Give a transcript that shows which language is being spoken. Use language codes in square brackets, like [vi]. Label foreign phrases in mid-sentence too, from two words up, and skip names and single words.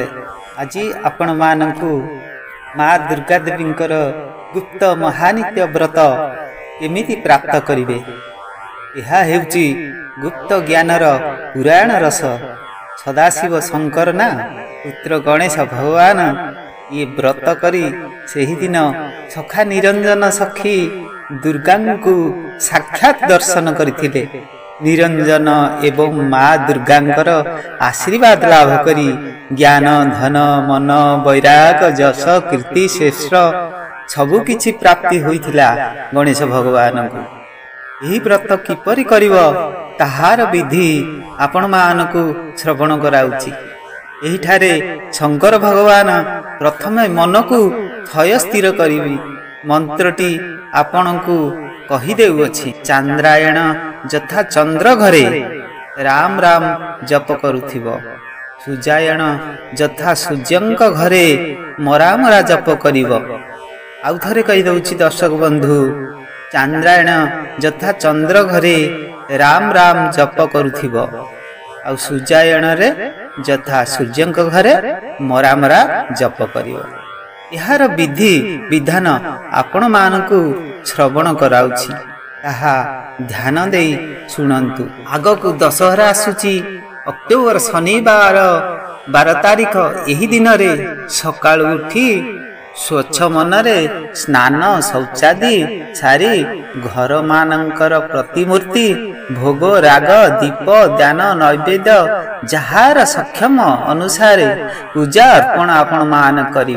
[or] ଆଜ ଆପଣ ମାନଙ୍କୁ ମାଁ ଦୁର୍ଗା ଦେବୀଙ୍କର ଗୁପ୍ତ ମହାନିତ୍ୟ ବ୍ରତ କେମିତି ପ୍ରାପ୍ତ କରିବେ ଏହା ହେଉଛି ଗୁପ୍ତ ଜ୍ଞାନର ପୁରାଣ ରସ। ସଦାଶିବ ଶଙ୍କର ନା ପୁତ୍ର ଗଣେଶ ଭଗବାନ ଏ ବ୍ରତ କରି ସେହି ଦିନ ସଖା ନିରଞ୍ଜନ ସଖୀ ଦୁର୍ଗା କୁ ସାକ୍ଷାତ ଦର୍ଶନ କରିଥିଲେ। ନିରଞ୍ଜନ ଏବଂ ମାଁ ଦୁର୍ଗାଙ୍କର ଆଶୀର୍ବାଦ ଲାଭ କରି ଜ୍ଞାନ ଧନ ମନ ବୈରାଗ ଯଶ କୀର୍ତ୍ତି ଶ୍ରେଷ୍ଠ ସବୁ କିଛି ପ୍ରାପ୍ତି ହୋଇଥିଲା ଗଣେଶ ଭଗବାନ କୁ। ଏହି ବ୍ରତ କିପରି କରିବ ତାହାର ବିଧି ଆପଣ ମାନଙ୍କୁ ଶ୍ରବଣ କରାଉଛି। ଏହି ଠାରେ ଶଙ୍କର ଭଗବାନ ପ୍ରଥମେ ମନ କୁ ଥୟ ସ୍ଥିର କରିବି ମନ୍ତ୍ରଟି ଆପଣଙ୍କୁ କହି ଦେଉଛି। ଚନ୍ଦ୍ରାୟଣ ଯଥା ଚନ୍ଦ୍ର ଘରେ ରାମ ରାମ ଜପ କରୁଥିବ, ସୂର୍ଯ୍ୟାୟଣ ଯଥା ସୂର୍ଯ୍ୟଙ୍କ ଘରେ ମରା ମରା ଜପ କରିବ। ଆଉ ଥରେ କହି ଦେଉଛି ଦର୍ଶକ ବନ୍ଧୁ, ଚନ୍ଦ୍ରାୟଣ ଯଥା ଚନ୍ଦ୍ର ଘରେ ରାମ ରାମ ଜପ କରୁଥିବ, ଆଉ ସୂର୍ଯ୍ୟାୟଣ ରେ ଯଥା ସୂର୍ଯ୍ୟଙ୍କ ଘରେ ମରା ମରା ଜପ କରିବ। ଯାର ବିଧି ବିଧାନ ଆପଣ ମାନଙ୍କୁ ଶ୍ରବଣ କରାଉଛି, ତାହା ଧ୍ୟାନ ଦେଇ ଶୁଣନ୍ତୁ। ଆଗକୁ ଦଶହରା ଆସୁଛି ଅକ୍ଟୋବର ଶନିବାର 12 ତାରିଖ। ଏହି ଦିନ ରେ ସକାଳ ଉଠି ସ୍ୱଚ୍ଛ ମନରେ ସ୍ନାନ ଶୌଚାଦି ସାରି ଘର ମାନଙ୍କର ପ୍ରତିମୂର୍ତ୍ତି ଭୋଗ ରାଗ ଦୀପ ଦାନ ନୈବେଦ୍ୟ ଯାହାର ସକ୍ଷମ ଅନୁସାର ପୂଜା ଅର୍ପଣ ଆପଣ ମାନେ କରିବେ।